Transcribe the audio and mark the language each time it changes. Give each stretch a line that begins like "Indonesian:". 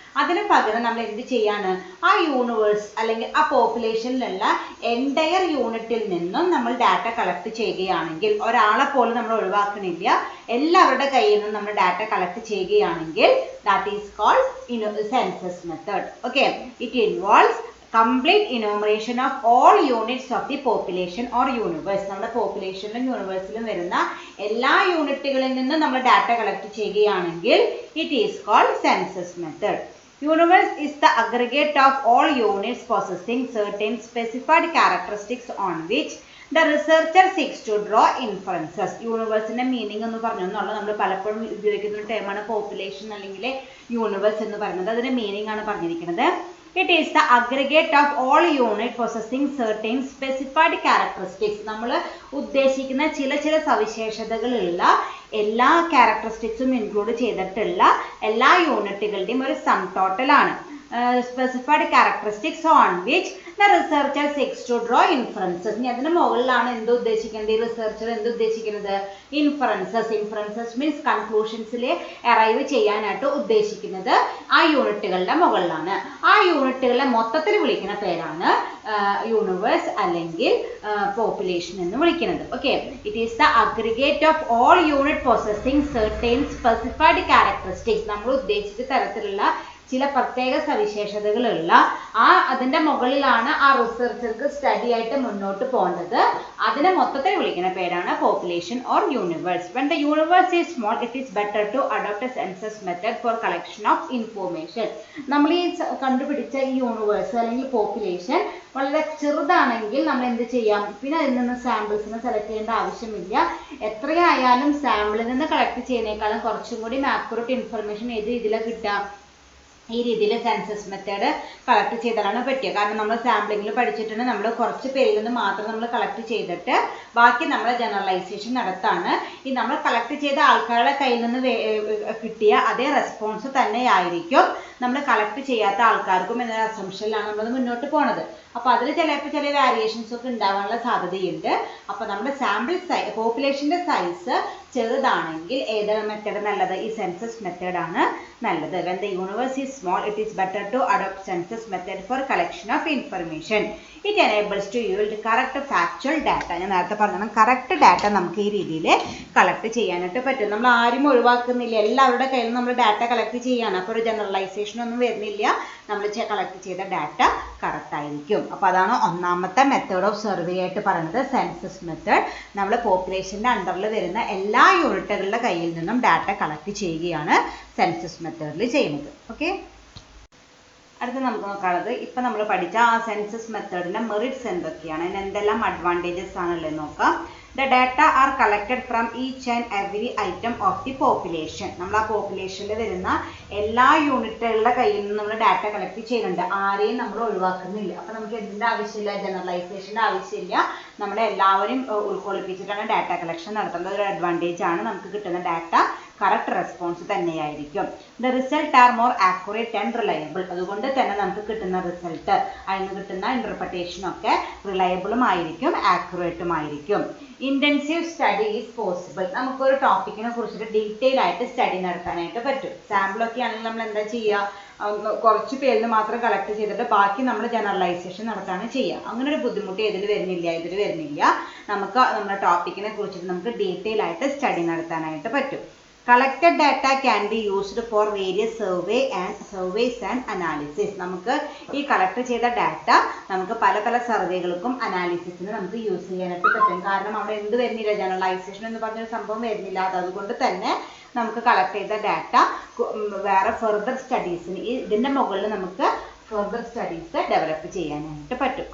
Malayalam: അതിന് പകരം നമ്മൾ എന്ത് ചെയ്യാണ്? ആ യൂണിവേഴ്സ് അല്ലെങ്കിൽ ആ പോപ്പുലേഷനിലുള്ള എൻറ്റയർ യൂണിറ്റിൽ നിന്നും നമ്മൾ ഡാറ്റ കളക്ട് ചെയ്യുകയാണെങ്കിൽ, ഒരാളെ പോലും നമ്മൾ ഒഴിവാക്കണില്ല, എല്ലാവരുടെ കയ്യിൽ നിന്നും നമ്മൾ ഡാറ്റ കളക്ട് ചെയ്യുകയാണെങ്കിൽ
English: that is called census method. Okay, it involves complete enumeration of all units of the population or universe.
Malayalam: നമ്മുടെ പോപ്പുലേഷനിലും യൂണിവേഴ്സിലും വരുന്ന എല്ലാ യൂണിറ്റുകളിൽ നിന്നും നമ്മൾ ഡാറ്റ കളക്ട് ചെയ്യുകയാണെങ്കിൽ
English: it is called census method. Universe is the aggregate of all units possessing certain specified characteristics on which the researcher seeks to draw inferences.
Malayalam: യൂണിവേഴ്സിന്റെ meaning എന്ന് പറഞ്ഞൊന്നുള്ള നമ്മൾ പലപ്പോഴും ഉപയോഗിക്കുന്ന ടേമാണ് പോപ്പുലേഷൻ അല്ലെങ്കിൽ യൂണിവേഴ്സ് എന്ന് പറയുന്നത്. അതിന്റെ മീനിങ് ആണ് പറഞ്ഞിരിക്കുന്നത്.
English: It is the aggregate of all units possessing certain specified characteristics.
Malayalam: നമ്മൾ ഉദ്ദേശിക്കുന്ന ചില സവിശേഷതകളുള്ള എല്ലാ ക്യാരക്ടറിസ്റ്റിക്സും ഇൻക്ലൂഡ് ചെയ്തിട്ടുള്ള എല്ലാ യൂണിറ്റുകളുടെയും ഒരു സം ടോട്ടൽ ആണ്.
English: Specified characteristics on which the researcher seeks to draw inferences.
Malayalam: ഇനി അതിന് മുകളിലാണ് എന്ത് ഉദ്ദേശിക്കുന്നത്? റിസർച്ചർ എന്ത് ഉദ്ദേശിക്കുന്നത്? ഇൻഫറൻസസ് മീൻസ് കൺക്ലൂഷൻസിൽ അറൈവ് ചെയ്യാനായിട്ട് ഉദ്ദേശിക്കുന്നത് ആ യൂണിറ്റുകളുടെ മുകളിലാണ്. ആ യൂണിറ്റുകളെ മൊത്തത്തിൽ വിളിക്കുന്ന പേരാണ് യൂണിവേഴ്സ് അല്ലെങ്കിൽ പോപ്പുലേഷൻ എന്ന് വിളിക്കുന്നത്.
English: Okay, it is the aggregate of all unit possessing certain specified characteristics.
Malayalam: നമ്മൾ ഉദ്ദേശിച്ച തരത്തിലുള്ള ചില പ്രത്യേക സവിശേഷതകളുള്ള അതിന്റെ മുകളിലാണ് ആ റിസർച്ചർക്ക് സ്റ്റഡി ആയിട്ട് മുന്നോട്ട് പോകേണ്ടത്. അതിനെ മൊത്തത്തിൽ വിളിക്കുന്ന പേരാണ് population or universe.
English: When the universe is small, it is better to adopt a census method for collection of information.
Malayalam: നമ്മൾ ഈ കണ്ടുപിടിച്ച ഈ യൂണിവേഴ്സ് അല്ലെങ്കിൽ പോപ്പുലേഷൻ വളരെ ചെറുതാണെങ്കിൽ നമ്മൾ എന്ത് ചെയ്യാം? പിന്നെ അതിൽ നിന്ന് സാമ്പിൾസിനെ സെലക്ട് ചെയ്യേണ്ട ആവശ്യമില്ല. എത്രയായാലും സാമ്പിളിൽ നിന്ന് കളക്ട് ചെയ്യുന്നതിനേക്കാളും കുറച്ചും കൂടി ആക്യുറേറ്റ് ഇൻഫർമേഷൻ ഏത് രീതിയിലാണ് കിട്ടുക? ഈ രീതിയിൽ സെൻസസ് മെത്തേഡ് കളക്ട് ചെയ്താലാണ് പറ്റുക. കാരണം നമ്മൾ സാമ്പിളിങ്ങിൽ പഠിച്ചിട്ടുണ്ട്, നമ്മൾ കുറച്ച് പേരിൽ നിന്ന് മാത്രം നമ്മൾ കളക്ട് ചെയ്തിട്ട് ബാക്കി നമ്മൾ ജനറലൈസേഷൻ നടത്താണ്. ഈ നമ്മൾ കളക്ട് ചെയ്ത ആൾക്കാരുടെ കയ്യിൽ നിന്ന് കിട്ടിയ അതേ റെസ്പോൺസ് തന്നെയായിരിക്കും നമ്മൾ കളക്ട് ചെയ്യാത്ത ആൾക്കാർക്കും എന്നൊരു അസംഷനിലാണ് നമ്മൾ മുന്നോട്ട് പോണത്. അപ്പോൾ അതിൽ ചിലപ്പോൾ ചില വേരിയേഷൻസ് ഒക്കെ ഉണ്ടാവാനുള്ള സാധ്യതയുണ്ട്. അപ്പോൾ നമ്മുടെ സാമ്പിൾ പോപ്പുലേഷൻ്റെ സൈസ് ചെറുതാണെങ്കിൽ ഏതാണ് മെത്തേഡ് നല്ലത്? ഈ സെൻസസ് മെത്തേഡാണ് നല്ലത്.
English: When the universe is small, it is better to adopt census method for collection of information. It enables to yield correct, factual actual data.
Malayalam: ഞാൻ നേരത്തെ പറഞ്ഞതാണ്, കറക്റ്റ് ഡാറ്റ നമുക്ക് ഈ രീതിയിൽ കളക്ട് ചെയ്യാനായിട്ട് പറ്റും. നമ്മൾ ആരും ഒഴിവാക്കുന്നില്ല, എല്ലാവരുടെ കയ്യിലും നമ്മൾ ഡാറ്റ കളക്ട് ചെയ്യാണ്. അപ്പോൾ ഒരു ജനറലൈസേഷൻ ഒന്നും വരുന്നില്ല, നമ്മൾ കളക്ട് ചെയ്ത ഡാറ്റ കറക്റ്റ് ആയിരിക്കും. അപ്പോൾ അതാണ് ഒന്നാമത്തെ മെത്തേഡ് ഓഫ് സർവേ ആയിട്ട് പറയുന്നത്, സെൻസസ് മെത്തേഡ്. നമ്മൾ പോപ്പുലേഷൻ്റെ അണ്ടറിൽ വരുന്ന എല്ലാ യൂണിറ്റുകളുടെ കയ്യിൽ നിന്നും ഡാറ്റ കളക്ട് ചെയ്യുകയാണ് സെൻസസ് മെത്തേഡിൽ ചെയ്യുന്നത്. ഓക്കെ, അടുത്ത നമുക്ക് നോക്കാനുള്ളത് ഇപ്പം നമ്മൾ പഠിച്ച ആ സെൻസസ് മെത്തേഡിൻ്റെ മെറിറ്റ്സ് എന്തൊക്കെയാണ്, അതിന് എന്തെല്ലാം അഡ്വാൻറ്റേജസ് ആണുള്ളത് നോക്കാം.
English: The data are collected from each and every item of the population.
Malayalam: നമ്മൾ ആ പോപ്പുലേഷനിൽ വരുന്ന എല്ലാ യൂണിറ്റുകളുടെ കയ്യിൽ നിന്ന് നമ്മൾ ഡാറ്റ കളക്ട് ചെയ്യുന്നുണ്ട്, ആരെയും നമ്മൾ ഒഴിവാക്കുന്നില്ല. അപ്പം നമുക്ക് എന്തിൻ്റെ ആവശ്യമില്ല, ജനറലൈസേഷൻ്റെ ആവശ്യമില്ല, നമ്മളെല്ലാവരും ഉൾക്കൊള്ളിപ്പിച്ചിട്ടാണ് ഡാറ്റ കളക്ഷൻ നടത്തുന്നത്. ഒരു അഡ്വാൻറ്റേജ് ആണ്, നമുക്ക് കിട്ടുന്ന ഡാറ്റ കറക്റ്റ് റെസ്പോൺസ് തന്നെയായിരിക്കും.
English: The result are more accurate and reliable.
Malayalam: അതുകൊണ്ട് തന്നെ നമുക്ക് കിട്ടുന്ന റിസൾട്ട്, അതിന് കിട്ടുന്ന ഇൻ്റർപ്രിട്ടേഷനൊക്കെ റിലയബിളും ആയിരിക്കും, ആക്യുറേറ്റും ആയിരിക്കും.
English: Intensive study is possible.
Malayalam: നമുക്കൊരു ടോപ്പിക്കിനെ കുറിച്ചിട്ട് ഡീറ്റെയിൽ ആയിട്ട് സ്റ്റഡി നടത്താനായിട്ട് പറ്റും. സാമ്പിളൊക്കെ ആണെങ്കിൽ നമ്മൾ എന്താ ചെയ്യുക, കുറച്ച് പേരിൽ മാത്രം കളക്ട് ചെയ്തിട്ട് ബാക്കി നമ്മൾ ജനറലൈസേഷൻ നടത്താണ് ചെയ്യുക. അങ്ങനെ ഒരു ബുദ്ധിമുട്ട് ഇതിൽ വരുന്നില്ല. നമുക്ക് നമ്മുടെ ടോപ്പിക്കിനെ കുറിച്ചിട്ട് നമുക്ക് ഡീറ്റെയിൽ ആയിട്ട് സ്റ്റഡി നടത്താനായിട്ട് പറ്റും.
English: Collected data can be used for various surveys and analysis.
Malayalam: നമുക്ക് ഈ കളക്ട് ചെയ്ത ഡാറ്റ നമുക്ക് പല സർവേകൾക്കും അനാലിസിസിന് നമുക്ക് യൂസ് ചെയ്യാനായിട്ട് പറ്റും. കാരണം അവിടെ എന്ത് വരുന്നില്ല, ജനറലൈസേഷൻ എന്ന് പറഞ്ഞൊരു സംഭവം വരുന്നില്ല. അതുകൊണ്ട് തന്നെ നമുക്ക് കളക്ട് ചെയ്ത ഡാറ്റ വേറെ ഫെർദർ സ്റ്റഡീസിന് ഇതിൻ്റെ മുകളിൽ നമുക്ക് ഫർദർ സ്റ്റഡീസ് ഡെവലപ്പ് ചെയ്യാനായിട്ട് പറ്റും.